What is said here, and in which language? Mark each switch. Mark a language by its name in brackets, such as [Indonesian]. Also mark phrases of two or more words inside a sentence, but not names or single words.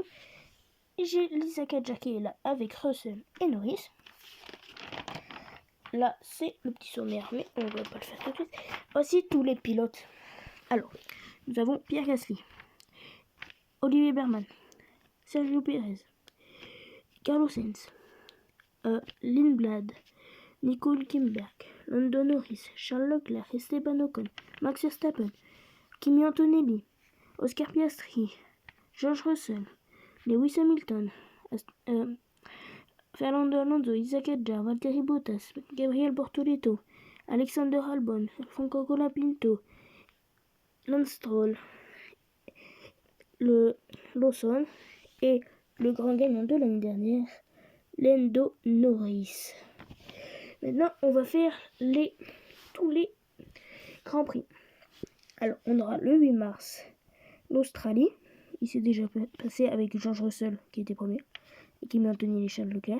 [French] J'ai l'Isaac Hadjar qui est là avec Russell et Norris. Là, c'est le petit sommaire, mais on ne va pas le faire tout de suite. Voici tous les pilotes. Alors, nous avons Pierre Gasly, Olivier Berman, Sergio Pérez, Carlos Sainz, Lindblad, Nico Hülkenberg, Lando Norris, Charles Leclerc, Esteban Ocon, Max Verstappen, Kimi Antonelli, Oscar Piastri, George Russell, Lewis Hamilton, Fernando Alonso, Isaac Hadjar, Valtteri Bottas, Gabriel Bortoleto, Alexander Albon, Franco Colapinto, Lance Stroll, Lawson et le grand gagnant de l'année dernière, Lando Norris. Maintenant, on va faire tous les grands prix. Alors, on aura le 8 mars l'Australie. Il s'est déjà passé avec George Russell qui était premier et qui m'a tenu les Charles Leclerc.